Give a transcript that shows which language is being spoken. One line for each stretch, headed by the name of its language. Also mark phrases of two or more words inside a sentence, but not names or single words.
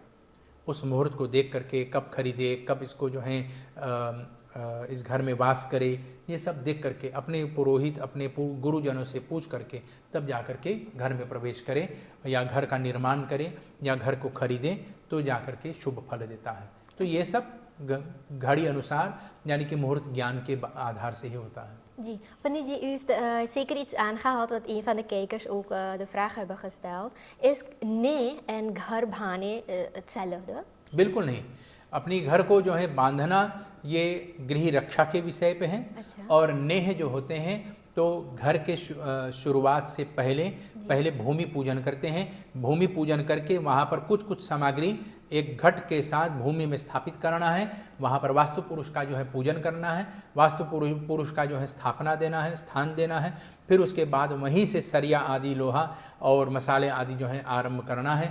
Hindi: उस मुहूर्त को देख करके कब खरीदे, कब इसको जो है इस घर में वास करे, ये सब देख करके अपने पुरोहित, अपने गुरुजनों से पूछ करके तब जा करके घर में प्रवेश करें या घर का निर्माण करें या घर को खरीदें तो जा करके शुभ फल देता है। तो ये सब घड़ी अनुसार यानी कि मुहूर्त ज्ञान के आधार से ही होता है। जी, Pandit जी,
Dutch: u heeft zeker iets aangehaald wat een van de kijkers ook de vraag hebben gesteld. Is nee en
Hindi: घर भाने
Dutch: hetzelfde?
Hindi: बिल्कुल नहीं। अपनी घर को जो है बांधना ये गृह रक्षा के विषय पे है। अच्छा। और नेह जो होते हैं तो घर के शुरुआत से पहले भूमि पूजन करते हैं। भूमि पूजन करके वहाँ पर कुछ सामग्री एक घट के साथ भूमि में स्थापित करना है, वहाँ पर वास्तु पुरुष का जो है पूजन करना है, वास्तु पुरुष का जो है स्थापना देना है, स्थान देना है, फिर उसके बाद वहीं से सरिया आदि लोहा और मसाले आदि जो है आरंभ करना है।